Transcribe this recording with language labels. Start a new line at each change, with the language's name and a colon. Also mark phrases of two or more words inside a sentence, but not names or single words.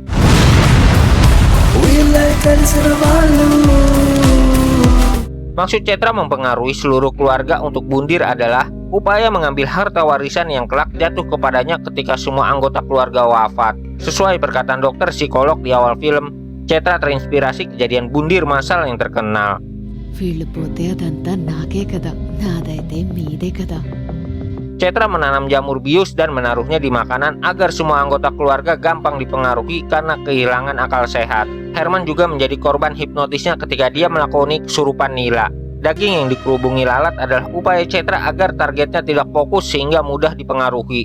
Indonesian: Maksud Cetra mempengaruhi seluruh keluarga untuk bundir adalah upaya mengambil harta warisan yang kelak jatuh kepadanya ketika semua anggota keluarga wafat. Sesuai perkataan dokter psikolog di awal film, Cetra terinspirasi kejadian bundir massal yang terkenal.
Telugu: వీళ్ళు పోతే అదంతా నాకే కదా, నాదైతే మీదే కదా.
Indonesian: Cetra menanam jamur bius dan menaruhnya di makanan agar semua anggota keluarga gampang dipengaruhi karena kehilangan akal sehat. Herman juga menjadi korban hipnotisnya ketika dia melakoni kesurupan Nila. Daging yang dikerubungi lalat adalah upaya Cetra agar targetnya tidak fokus sehingga mudah dipengaruhi.